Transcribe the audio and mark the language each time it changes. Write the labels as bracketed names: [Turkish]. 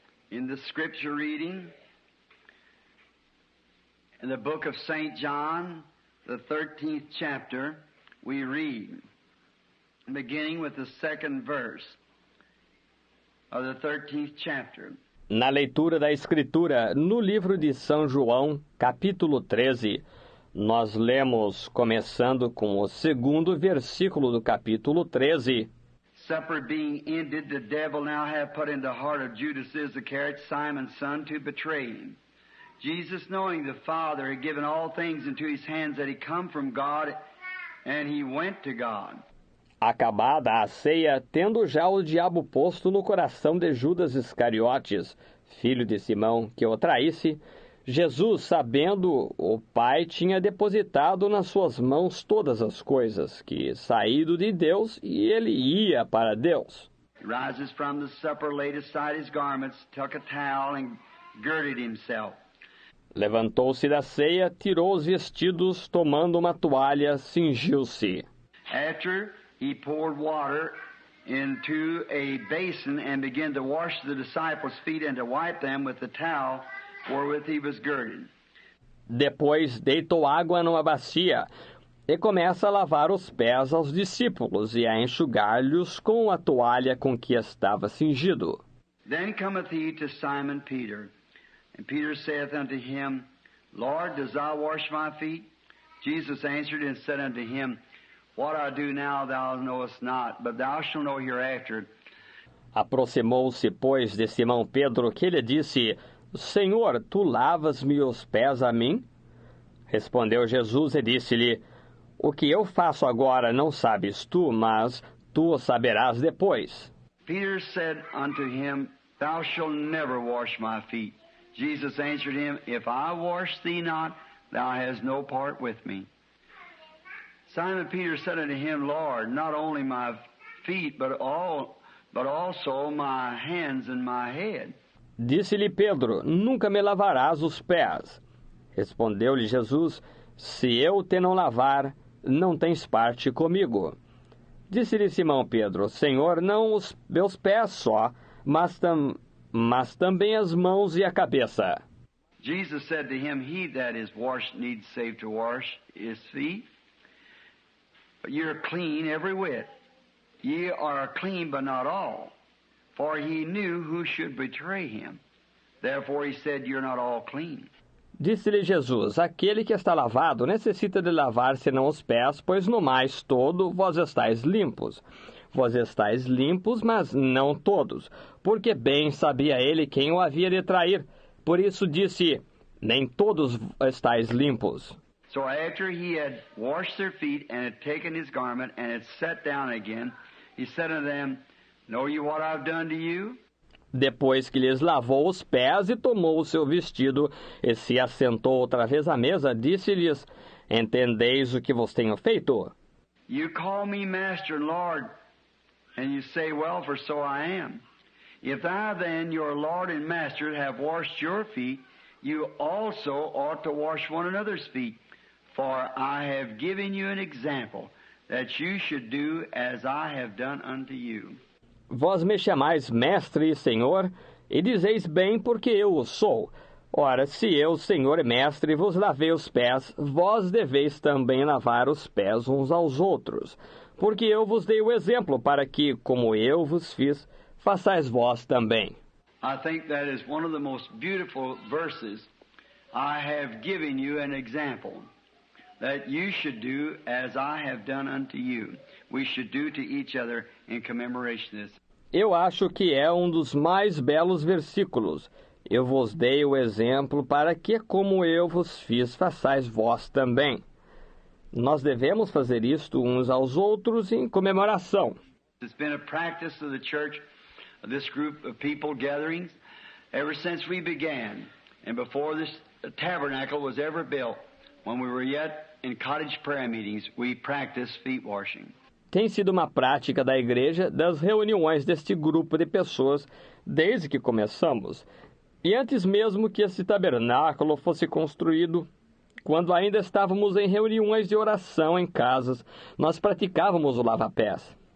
[English] In the scripture reading, in the book of St. John, the 13th chapter, we read, beginning with the second verse of the 13th chapter. [Portuguese] Na leitura da Escritura, no livro de São João, capítulo 13, nós lemos, começando com o segundo versículo do capítulo 13. [English] Supper being ended, the devil now hath put in the heart of Judas Iscariot, Simon's son, to betray him. Jesus, knowing the Father had given all things into his hands, that he come from God, and he went to God. [Portuguese] Acabada a ceia, tendo já o diabo posto no coração de Judas Iscariotes, filho de Simão, que o traísse, Jesus, sabendo o Pai, tinha depositado nas suas mãos todas as coisas, que saído de Deus, e ele ia para Deus. [English] He rises from the supper, laid aside his garments, took a towel, and girded himself. [Portuguese] Levantou-se da ceia, tirou os vestidos, tomando uma toalha, cingiu-se. [English] After he poured water into a basin and began to wash the disciples' feet and to wipe them with the towel wherewith he was girded. [Portuguese] Depois deitou água numa bacia e começa a lavar os pés aos discípulos e a enxugar-lhes com a toalha com que estava cingido. [English] Then cometh he to Simon Peter, and Peter saith unto him, Lord, dost thou wash my feet? Jesus answered and said unto him, What I do now thou knowest not, but thou shalt know hereafter. [Portuguese] Aproximou-se, pois, de Simão Pedro, que lhe disse, Senhor, tu lavas-me os pés a mim? Respondeu Jesus e disse-lhe, O que eu faço agora não sabes tu, mas tu o saberás depois. [English] Peter said unto him, Thou shalt never wash my feet. Jesus answered him, If I wash thee not, thou hast no part with me. Simon Peter said unto him, Lord, not only my feet, but also my hands and my head. [Portuguese] Disse-lhe Pedro, Nunca me lavarás os pés. Respondeu-lhe Jesus, Se eu te não lavar, não tens parte comigo. Disse-lhe Simão Pedro, Senhor, não os meus pés só, mas também as mãos e a cabeça. [English] Jesus said to him, He that is washed needs save to wash his feet. But ye are clean every whit. Ye are clean, but not all. For he knew who should betray him. Therefore he said, You're not all clean. [Portuguese] Disse-lhe Jesus, aquele que está lavado necessita de lavar senão os pés, pois no mais todo vós estáis limpos. Vós estáis limpos, mas não todos, porque bem sabia ele quem o havia de trair. Por isso disse, nem todos estáis limpos. [English] So after he had washed their feet, and had taken his garment, and had sat down again, he said unto them, Know you what I've done to you? [Portuguese] Depois que lhes lavou os pés e tomou o seu vestido, e se assentou outra vez à mesa, disse-lhes, Entendeis o que vos tenho feito? [English] You call me Master and Lord, and you say, Well, for so I am. If I then, your Lord and Master, have washed your feet, you also ought to wash one another's feet. For I have given you an example, that you should do as I have done unto you. [Portuguese] Vós me chamais mestre e senhor, e dizeis bem porque eu o sou. Ora, se eu, senhor e mestre, vos lavei os pés, vós deveis também lavar os pés uns aos outros. Porque eu vos dei o exemplo para que, como eu vos fiz, façais vós também. [English] I think that is one of the most beautiful verses. I have given you an example, that you should do as I have done unto you. We should do to each other in commemoration of this. [Portuguese] Eu acho que é um dos mais belos versículos. Eu vos dei o exemplo para que, como eu vos fiz, façais vós também. Nós devemos fazer isto uns aos outros em comemoração. [English] It's been a practice of the church, of this group of people gatherings, ever since we began, and before this tabernacle was ever built. When we were yet in cottage prayer meetings, we practiced feet washing. [Portuguese] tem sido uma prática da igreja das reuniões deste grupo de pessoas desde que começamos. E antes mesmo que esse tabernáculo fosse construído, quando ainda estávamos em reuniões de oração em casas, nós praticávamos o lava-pés.